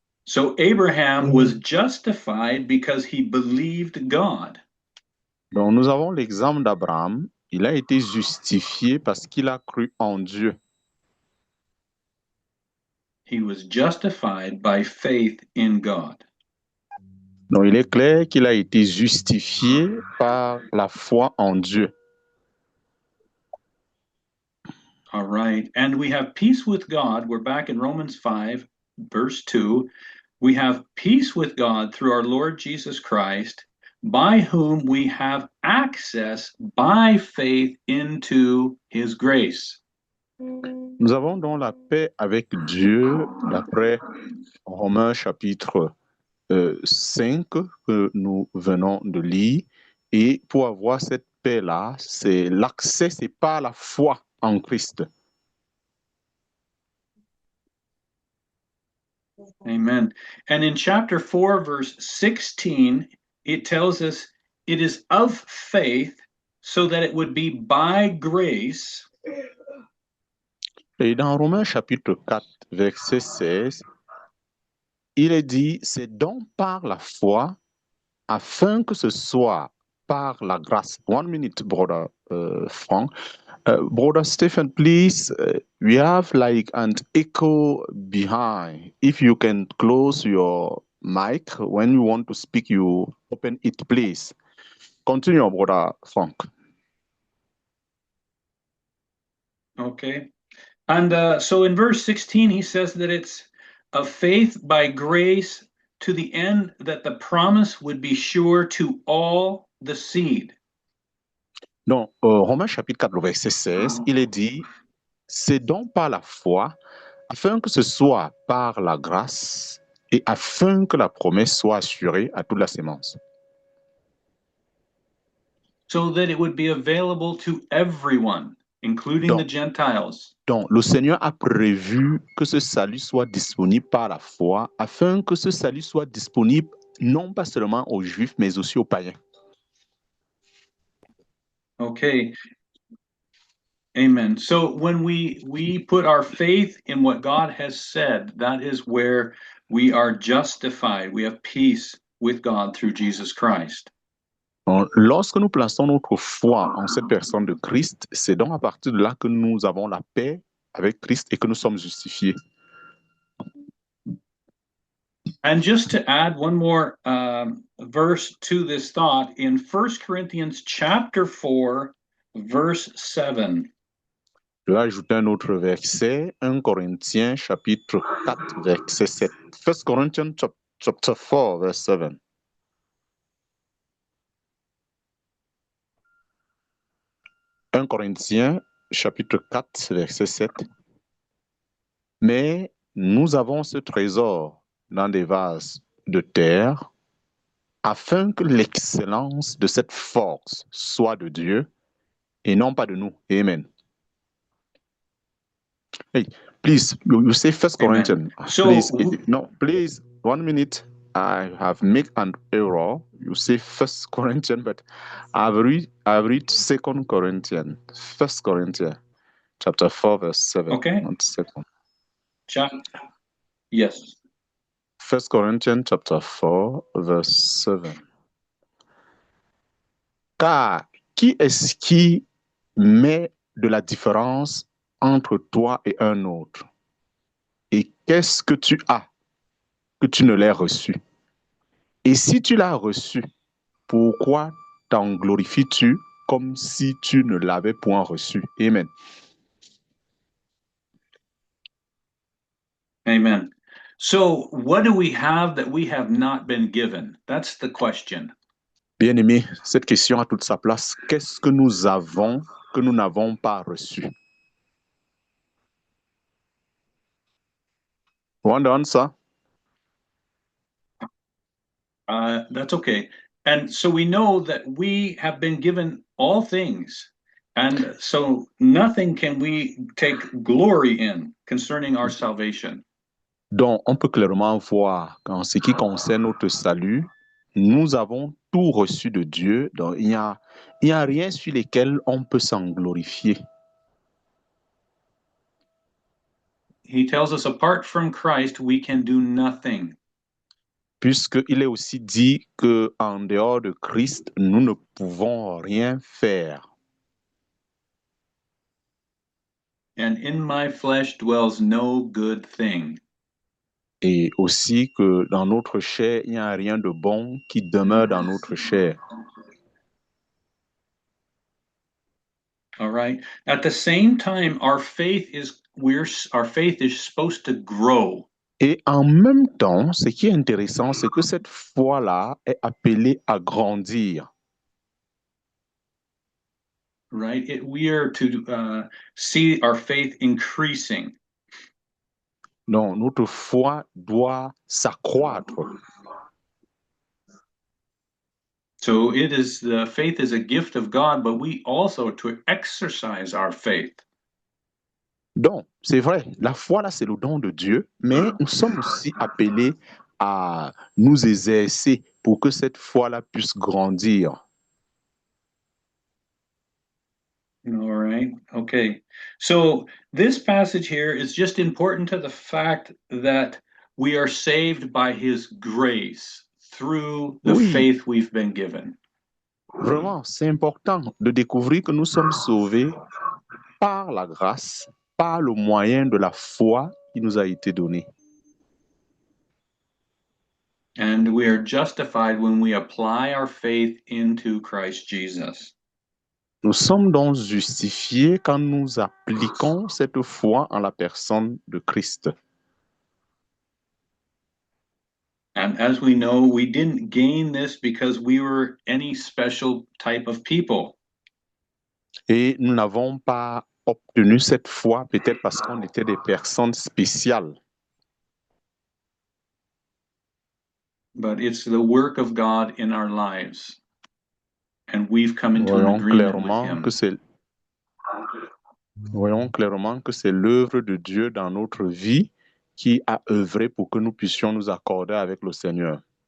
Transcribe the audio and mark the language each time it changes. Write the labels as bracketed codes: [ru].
[en] So Abraham was justified because he believed God. [fr] Donc, nous avons l'exemple d'Abraham. Il a été justifié parce qu'il a cru en Dieu. [en] He was justified by faith in God. [fr] Donc, il est clair qu'il a été justifié par la foi en Dieu. [en] All right. And we have peace with God. We're back in Romans 5, verse 2. We have peace with God through our Lord Jesus Christ, by whom we have access by faith into his grace. [fr] Nous avons donc la paix avec Dieu, d'après Romains chapitre 5 que nous venons de lire. Et pour avoir cette paix-là, c'est l'accès, c'est par la foi en Christ. Amen. [en] And in chapter 4, verse 16, it tells us it is of faith so that it would be by grace. [fr] Et dans Romains chapitre 4, verset 16, il est dit, c'est donc par la foi, afin que ce soit par la grâce. [en] 1 minute, brother Frank. Brother Stephen, please, we have like an echo behind. If you can close your mic when you want to speak, you open it, please. Continue, brother Frank. Okay. And so in verse 16, he says that it's of faith by grace to the end that the promise would be sure to all the seed. [fr] Donc, Romains chapitre 4, verset 16, il est dit, c'est donc par la foi, afin que ce soit par la grâce et afin que la promesse soit assurée à toute la sémence. [en] So that it would be available to everyone, including the Gentiles. [fr] Donc, le Seigneur a prévu que ce salut soit disponible par la foi, afin que ce salut soit disponible non pas seulement aux Juifs, mais aussi aux païens. [en] Okay. Amen. So when we put our faith in what God has said, that is where we are justified. We have peace with God through Jesus Christ. [fr] Donc, lorsque nous plaçons notre foi en cette personne de Christ, c'est donc à partir de là que nous avons la paix avec Christ et que nous sommes justifiés. [en] And just to add one more verse to this thought, in 1 Corinthians chapter 4, verse 7. [fr] Je vais ajouter un autre verset, 1 Corinthiens chapitre 4, verset 7. [en] 1 Corinthians chapter 4, verse 7. [fr] Un Corinthiens chapitre 4, verset 7. Mais nous avons ce trésor dans des vases de terre, afin que l'excellence de cette force soit de Dieu et non pas de nous. [en] Amen. Hey, please, you say First Amen. Corinthians. So- Please, no, please, 1 minute. I have made an error. You say First Corinthians, but I've read Second Corinthians. First Corinthians, chapter 4, verse 7. Okay. Not second. Yes. First Corinthians chapter 4, verse 7. [fr] Car qui est-ce qui met de la différence entre toi et un autre? Et qu'est-ce que tu as que tu ne l'aies reçu? Et si tu l'as reçu, pourquoi t'en glorifies-tu comme si tu ne l'avais point reçu? Amen. Amen. [en] So, what do we have that we have not been given? That's the question. [fr] Bien-aimé, cette question a toute sa place. Qu'est-ce que nous avons que nous n'avons pas reçu? [en] Want the answer? That's okay. And so we know that we have been given all things. And so nothing can we take glory in concerning our salvation. [fr] Donc, on peut clairement voir qu'en ce qui concerne notre salut, nous avons tout reçu de Dieu. Donc, il n'y a rien sur lequel on peut s'en glorifier. [en] He tells us apart from Christ, we can do nothing. [fr] Puisqu'il est aussi dit qu'en dehors de Christ, nous ne pouvons rien faire. [en] And in my flesh dwells no good thing. [fr] Et aussi que dans notre chair, il n'y a rien de bon qui demeure dans notre chair. [en] All right. At the same time, our faith is supposed to grow. [fr] Et en même temps, ce qui est intéressant, c'est que cette foi-là est appelée à grandir. [en] Right? We are to see our faith increasing. [fr] Donc, notre foi doit s'accroître. [en] So the faith is a gift of God, but we also to exercise our faith. [fr] Donc, c'est vrai, la foi, là, c'est le don de Dieu, mais nous sommes aussi appelés à nous exercer pour que cette foi-là puisse grandir. [en] All right. Okay. So this passage here is just important to the fact that we are saved by his grace through the [fr] Oui, [en] faith we've been given. [fr] vraiment, c'est important de découvrir que nous sommes sauvés par la grâce, par le moyen de la foi qui nous a été donné. [en] And we are justified when we apply our faith into Christ Jesus. [fr] Nous sommes donc justifiés quand nous appliquons cette foi en la personne de Christ. [en] And as we know, we didn't gain this because we were any special type of people. [fr] Et nous n'avons pas obtenu cette foi peut-être parce qu'on était des personnes spéciales. [en] But it's the work of God in our lives. And we've come into an [fr] Voyons [en] agreement with [fr] clairement [en] him. [fr] que c'est Voyons clairement que c'est l'œuvre de Dieu dans notre vie qui a œuvré pour que nous puissions nous accorder avec le Seigneur.